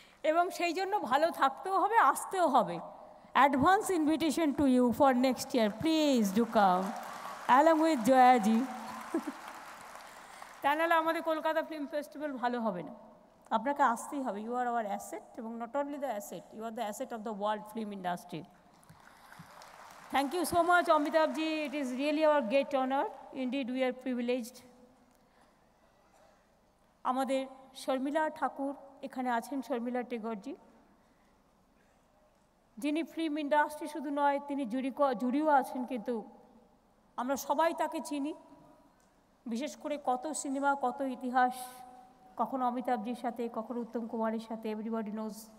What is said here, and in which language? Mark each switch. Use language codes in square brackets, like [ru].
[bn] এবং সেই জন্য ভালো থাকতেও হবে, আসতেও হবে। [en] Advance invitation to you for next year, please do come along with জয়াজি। [bn] তা নাহলে আমাদের কলকাতা ফিল্ম ফেস্টিভ্যাল ভালো হবে না, আপনাকে আসতেই হবে। [en] You are our asset, এবং not only the asset, you are the asset of the world film industry. Thank you so much, Amitabh ji. It is really our great honor. Indeed, we are privileged. [bn] আমাদের শর্মিলা ঠাকুর এখানে আছেন, শর্মিলা টেগরজি, যিনি film industry শুধু নয়, তিনি জুরিও আছেন, কিন্তু আমরা সবাই তাকে চিনি। বিশেষ করে কত সিনেমা, কত ইতিহাস, কখনো অমিতাভজির সাথে, কখনো উত্তম কুমারের সাথে, [en] Everybody knows.